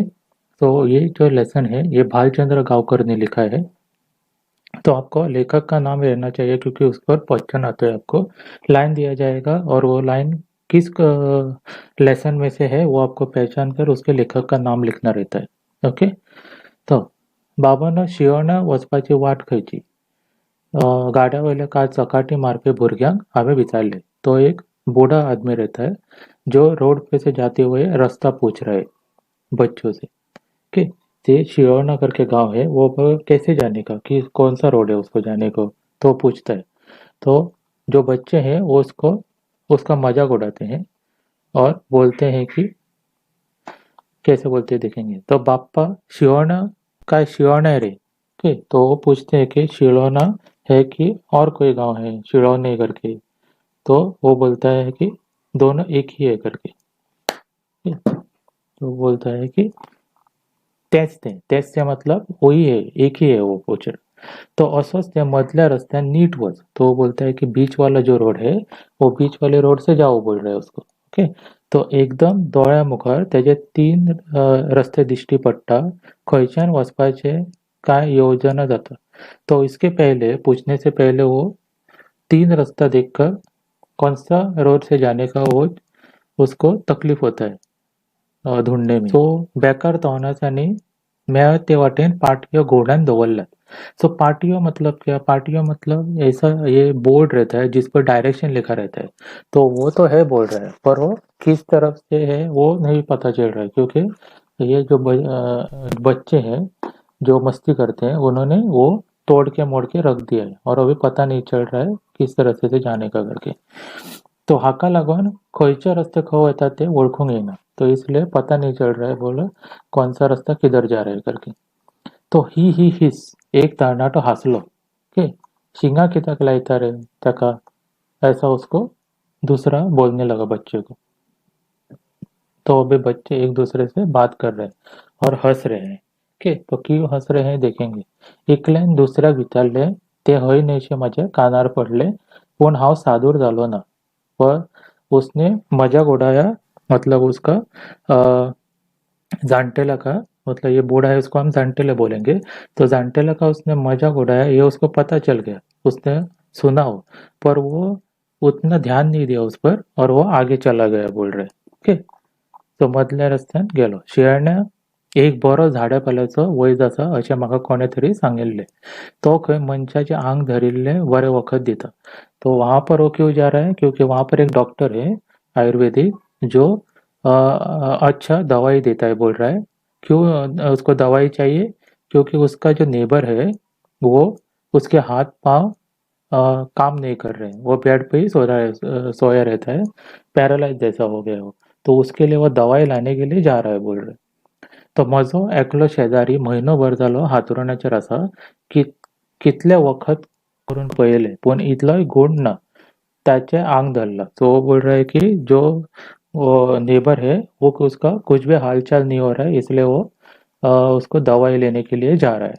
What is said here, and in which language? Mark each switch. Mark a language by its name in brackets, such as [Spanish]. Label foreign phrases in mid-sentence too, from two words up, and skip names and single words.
[Hindi] तो ये जो लेसन है ये भालचंद्र गांवकर ने लिखा है। तो आपको लेखक का नाम रहना चाहिए क्योंकि उस पर क्वेश्चन आते हैं। आपको लाइन दिया जाएगा और वो लाइन किस लेसन में से है वो आपको पहचान कर उसके लेखक का नाम लिखना रहता है। ओके। [Konkani] तो बाबानं शिवणं वचपाची वाट खयची? गाड्यावयल्या काच चकाटी मारपे भुरग्यांक हांवें विचारले। [Hindi] तो एक बूढ़ा आदमी रहता है जो रोड पे से जाते हुए रास्ता पूछ रहा है बच्चों से कि ये शिरोना करके गांव है, वो कैसे जाने का कि कौन सा रोड है उसको जाने को, तो पूछता है। तो जो बच्चे हैं वो उसको उसका मजाक उड़ाते हैं और बोलते हैं कि कैसे बोलते हैं देखेंगे। तो बाप्पा शिरोना का शिरोना है रे के। तो वो पूछते हैं कि शिरोना है कि और कोई गांव है शिरोने करके। तो वो बोलता है कि दोनों एक ही है करके। तो बोलता है कि [Konkani] तेच ते [Hindi] मतलब वही है, एक ही है वो पोचर। [Konkani] तो असंच त्या मधल्या रस्त्यात नीट वच। [Hindi] तो बोलता है कि बीच वाला जो रोड है वो बीच वाले रोड से जाओ बोल रहा है उसको। [Konkani] ओके। तो एकदम दोळ्या मुखार त्याचे तीन रस्ते दिश्टी पडटा, खंयच्यान वचपाचे काय योजना जाता। [Hindi] तो इसके पहले पूछने से पहले वो तीन रास्ता देखकर कौन सा रोड से जाने का वो उसको तकलीफ होता है ढूंढने में। [Konkani] सो बेकार तोंडाच्यानी मेळ्या ते वाटेन पाटयो घोड्यान दवरल्यात। [Hindi] सो पाटियो मतलब क्या? पाटियो मतलब ऐसा ये बोर्ड रहता है जिस पर डायरेक्शन लिखा रहता है। तो वो तो है बोल रहा है पर वो किस तरफ से है वो नहीं पता चल रहा है क्योंकि ये जो बच्चे हैं जो मस्ती करते हैं उन्होंने वो तोड़ के मोड़ के रख दिया है और अभी पता नहीं चल रहा है किस तरह से जाने का करके। [Konkani] तो हाका लागून खंयचे रस्ते खंय वतात ते वळखूंक येना। [Hindi] तो इसलिए पता नहीं चल रहा है बोलो कौन सा रास्ता किधर जा रहा है करके। [Konkani] तो ही हिस एक तरणाटो हसलो के शिंगा कितक लायता रे तका, [Hindi] ऐसा उसको दूसरा बोलने लगा बच्चे को। तो अभी बच्चे एक दूसरे से बात कर रहे हैं और हंस रहे हैं। के तो क्यों हंस रहे हैं देखेंगे। [Konkani] एकल्यान दुसऱ्याक विचारले ते हय नयशे माझ्या कानार पडले पण हांव सादूर जालो ना। [Hindi] पर उसने मजाक उड़ाया, मतलब उसका अ, जानटेला का, मतलब ये बूढ़ा है उसको हम जानटेला बोलेंगे। तो जानटेला का उसने मजाक उड़ाया ये उसको पता चल गया, उसने सुना हो पर वो उतना ध्यान नहीं दिया उस पर और वो आगे चला गया बोल रहे। [Konkani] ओके। तो मधल्या रस्त्यान गेलो। शियाळ्या एक बरो झाडापाल्याचो वयर आसा अशें म्हाका कोणे तरी सांगिल्लें। तो खंय मनशाचें आंग धरिल्लें बरें वखद दिता। [Hindi] तो वहाँ पर वो क्यों जा रहा है क्योंकि वहाँ पर एक डॉक्टर है आयुर्वेदिक जो अच्छा दवाई देता है बोल रहा है। क्यों उसको दवाई चाहिए क्योंकि उसका जो नेबर है वो उसके हाथ पाँव काम नहीं कर रहे हैं, वो बेड पे ही सो रहा है, सोया रहता है, पैरालाइज जैसा हो गया वो। तो उसके लिए वो दवाई लाने के लिए जा रहा है बोल रहे। [Konkani] तो म्हजो एकलो शेजारी म्हयनोभर जालो हांतरुणाचेर आसा, कितले वखद करून पळयले पूण इतलोय गुण ना, त्याचे आंग धरला। [Hindi] तो वो बोल रहा है कि जो वो नेबर है वो उसका कुछ भी हालचाल नहीं हो रहा है इसलिए वो उसको दवाई लेने के लिए जा रहा है।